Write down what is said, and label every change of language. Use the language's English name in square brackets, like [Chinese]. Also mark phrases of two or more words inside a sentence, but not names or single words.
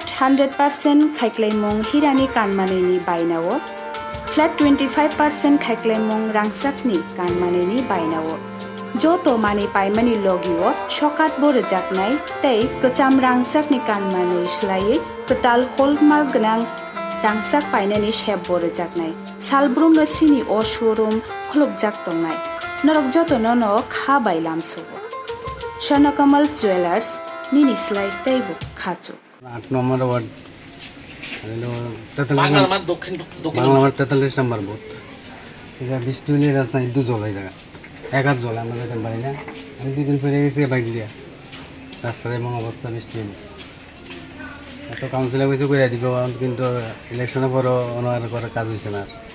[Kok Borok] 100% खाइक्लाइमुं हिरानि कानमानैनि बायनावो फ्लैट 25% खाइक्लाइमुं रांगचाकनि कानमानैनि बायनावो जतो माने पाइमानि लगिओ सकात बोरो जाकनाय तै कचाम रांगचाकनि कानमानै स्लायै कताल हलमार्क गोनां रांगचाक पाइनानि शेप बोरो जाकनाय सालब्रुम सिनि अ शोरूम खुलुबजाक दंनाय नरक जतो न खा बायलामसो स्वर्णकमल ज्वेलर्स निनि स्लाइ तैबो खाचो [Bangla] 8 নম্বর ওয়ার্ড বাংলার মাঠ দক্ষিণ বাংলার 43 নম্বর বুথ। এটা বৃষ্টি হলে রাস্তায় দু জল হয়ে যায়, এক হাত জল, আমরা যেতে পারি না। আমি 2 দিন পরে গেছি বাইক দিয়ে, রাস্তার এমন অবস্থা বৃষ্টি হলে। এত কাউন্সিলে কিছু করে দিব, কিন্তু ইলেকশনের পরও ওনার করার কাজ হয়েছে না।